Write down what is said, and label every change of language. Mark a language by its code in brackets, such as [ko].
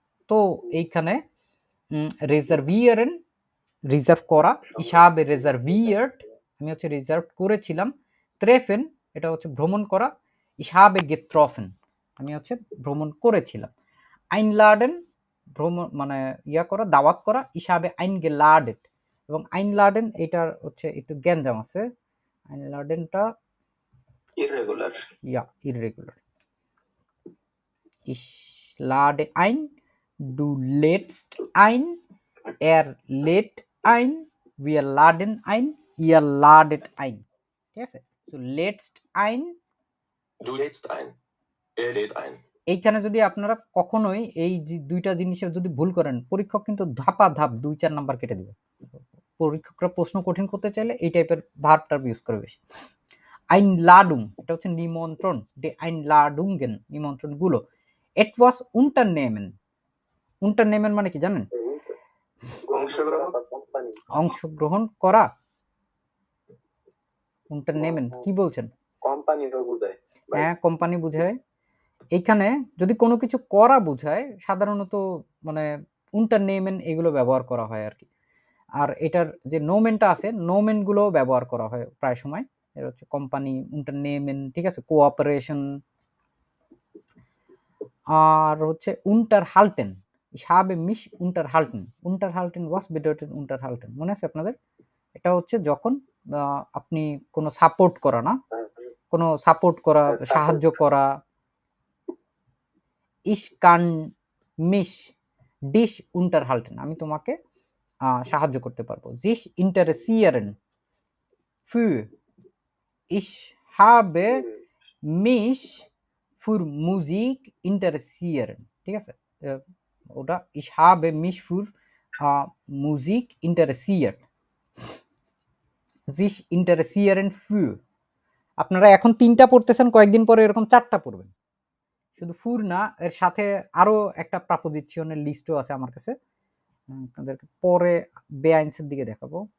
[bn] তো এইখানে রিজার্ভিয়ারেন রিজার্ভ করা, হিসাবে রিজার্ভিয়ার্ড আমি হচ্ছে রিজার্ভ করেছিলাম, ট্রেফেন এটা হচ্ছে ভ্রমণ করা, হিসাবে গেট্রফেন আমি হচ্ছে ভ্রমণ করেছিলাম, আইনলাডেন ভ্রমণ মানে ইয়া করা, দাওয়াত করা, হিসাবে আইনগেলাডেন। এবং আইনলাডেন এটার হচ্ছে একটু গ্যাঞ্জাম আছে, আইনলাডেনটা ইররেগুলার। ইয়া irregular. [de] Ich lade ein, du lädst ein, er lädt ein, wir laden ein, ihr ladet ein, [bn] ঠিক আছে? [de] So lädst ein, Du lädst ein. Er lädt ein. [bn] এইখানে যদি আপনারা কখনোই এই যে দুইটা জিনিসের যদি ভুল করেন, পরীক্ষক কিন্তু ধাপা ধাপ 2-4 নাম্বার কেটে দিবে। পরীক্ষকরা প্রশ্ন কঠিন করতে চাইলে এই টাইপের ভার্বটা ইউজ করে বেশি। Einladung এটা হচ্ছে নিমন্ত্রণ, die Einladungen নিমন্ত্রণগুলো। [de] etwas unternehmen, unternehmen [bn] মানে কি জানেন? অংশগ্রহণ কোম্পানি। অংশগ্রহণ করা। unternehmen কি বলছেন? কোম্পানিও বোঝায়। হ্যাঁ, কোম্পানি বোঝায়। এইখানে যদি কোনো কিছু করা বোঝায় সাধারণত মানে unternehmen এগুলো ব্যবহার করা হয় আর কি। আর এটার যে নোমেনটা আছে, নোমেন গুলো ব্যবহার করা হয় প্রায় সময়। এর হচ্ছে কোম্পানি, unternehmen, ঠিক আছে, কোঅপারেশন। [de] আর হচ্ছে unterhalten, ich habe mich unterhalten, unterhalten was bedeutet unterhalten [bn] মনে আছে আপনাদের? এটা হচ্ছে যখন আপনি কোনো সাপোর্ট করা, না কোনো সাপোর্ট করা, সাহায্য করা। [de] ich kann mich dich unterhalten [bn] আমি তোমাকে সাহায্য করতে পারবো। [de] sich interessieren für, ich habe mich für Musik interessieren, [bn] ঠিক আছে, ওটা [de] ich habe mich für Musik interessiert, sich interessieren für। [bn] আপনারা এখন 3টা পড়তেছেন, কয়েকদিন পরে এরকম 4টা পড়বেন। শুধু ফুর না, এর সাথে আরো একটা প্রাপোজিশনের লিস্টও আছে আমার কাছে, আপনাদেরকে পরে বেআইনসের দিকে দেখাবো।